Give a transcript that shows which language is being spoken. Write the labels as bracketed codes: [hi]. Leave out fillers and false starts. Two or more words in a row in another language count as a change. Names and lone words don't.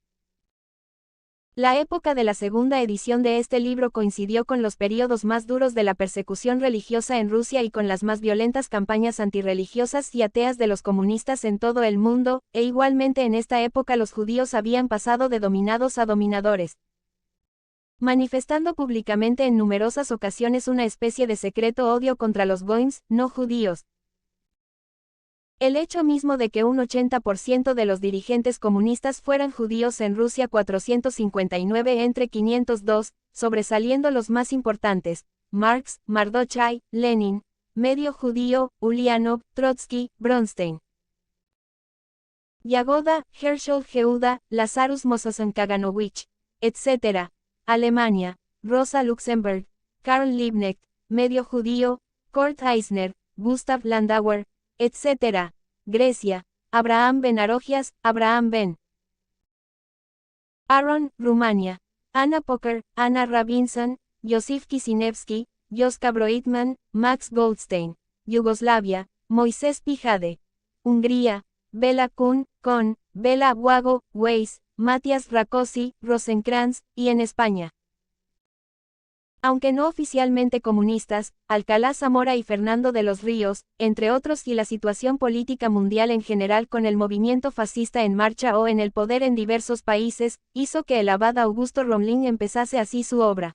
[es] La época de la segunda edición de este libro coincidió con los períodos más duros de la persecución religiosa en Rusia y con las más violentas campañas antirreligiosas y ateas de los comunistas en todo el mundo, e igualmente en esta época los judíos habían pasado de dominados a dominadores, manifestando públicamente en numerosas ocasiones una especie de secreto odio contra los goïms, no judíos. El hecho mismo de que un 80% de los dirigentes comunistas fueran judíos en Rusia 459 entre 502, sobresaliendo los más importantes, Marx, Mardochai, Lenin, medio judío, Ulianov, Trotsky, Bronstein, Yagoda, Herschel Yehuda, Lazarus Mossoson Kaganovich, etc. Alemania, Rosa Luxemburg, Karl Liebknecht, medio judío, Kurt Eisner, Gustav Landauer, etc. Grecia, Abraham Ben Arogias, Abraham Ben Aaron, Rumania, Anna Poker, Anna Robinson, Josif Kisinevsky, Joska Broitman, Max Goldstein, Yugoslavia, Moisés Pijade, Hungría, Bela Kun, Con, Bela Wago, Weiss, Matías Rákosi, Rosenkrantz, y en España, aunque no oficialmente comunistas, Alcalá Zamora y Fernando de los Ríos, entre otros, y la situación política mundial en general con el movimiento fascista en marcha o en el poder en diversos países, hizo que el abad Augusto Romlin empezase así su obra.